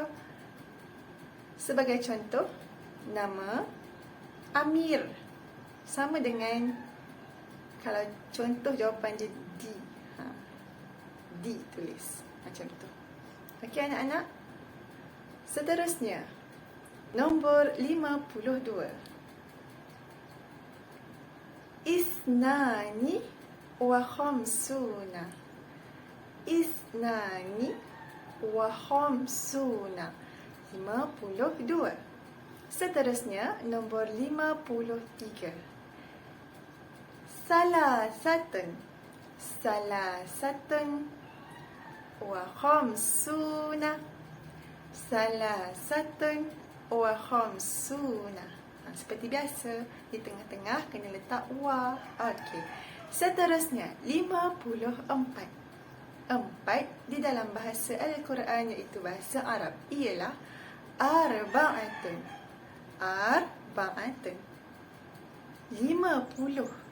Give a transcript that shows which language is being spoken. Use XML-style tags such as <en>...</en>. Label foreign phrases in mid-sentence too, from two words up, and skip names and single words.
<ms>Sebagai contoh, nama Amir sama dengan, kalau contoh jawapan dia D, D tulis macam tu. Okey anak-anak. Seterusnya, nombor 52.</ms> <ar>اثنان وخمسون. اثنان وخمسون.</ar> <ms>52. Seterusnya, nombor 53.</ms> <ar>ثلاثة. ثلاثة وخمسون. ثلاثة وخمسون.</ar> <ms>Seperti biasa, di tengah-tengah kena letak wa. Okey. Seterusnya, 54. 4 di dalam bahasa Al-Quran, iaitu bahasa Arab, ialah arba'atun.</ms> <ar>Arba'atun. 50.</ar>